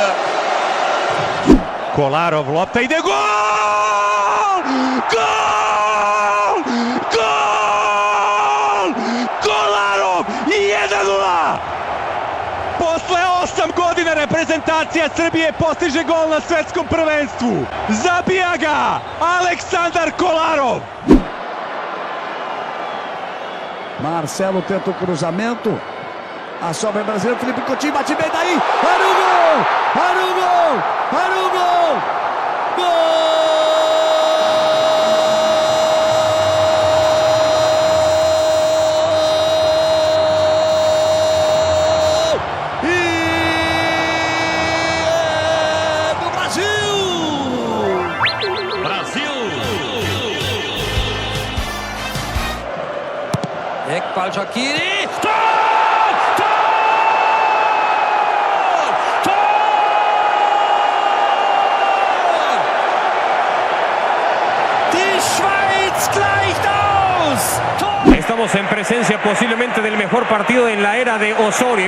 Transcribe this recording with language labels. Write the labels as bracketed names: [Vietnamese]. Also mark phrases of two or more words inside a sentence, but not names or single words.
[Serbian] Kolarov, lopta ide, gol! Kolarov, 1-0! Posle 8 godina reprezentacija Srbije postiže gol na svetskom prvenstvu. Zabija ga Aleksandar Kolarov. [Portuguese] Marcelo tenta o cruzamento. A sobra brasileira, Felipe Coutinho bate bem daí. Olha o gol! E é do Brasil! Ekbal Shaqiri. [Spanish] Estamos en presencia posiblemente del mejor partido en la era de Osorio.